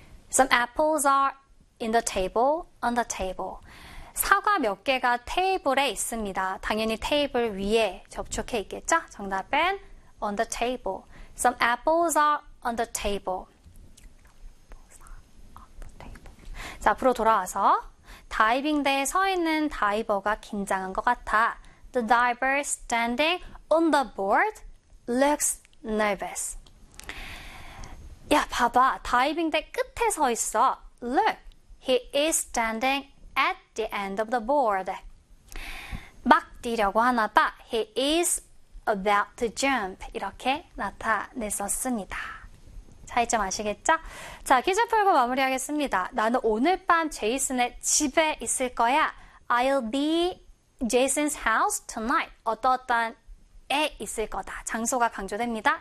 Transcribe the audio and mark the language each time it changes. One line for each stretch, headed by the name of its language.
English: Some apples are in the table, on the table.
Korean: 사과 몇 개가 테이블에 있습니다. 당연히 테이블 위에 접촉해 있겠죠? 정답은
English: on the table. Some apples are on the table.
Korean: 자, 앞으로 돌아와서. 다이빙대에 서 있는 다이버가 긴장한 것 같아.
English: The diver standing on the board looks nervous.
Korean: 야, 봐봐. 다이빙대 끝에 서 있어.
English: Look, he is standing at the end of the board.
Korean: 막 뛰려고 하나 봐.
English: He is about to jump.
Korean: 이렇게 나타냈었습니다. 차이점 아시겠죠? 자, 퀴즈 풀고 마무리하겠습니다. 나는 오늘 밤 제이슨의 집에 있을 거야.
English: I'll be Jason's house tonight.
Korean: 어떠어떠한 에 있을 거다. 장소가 강조됩니다.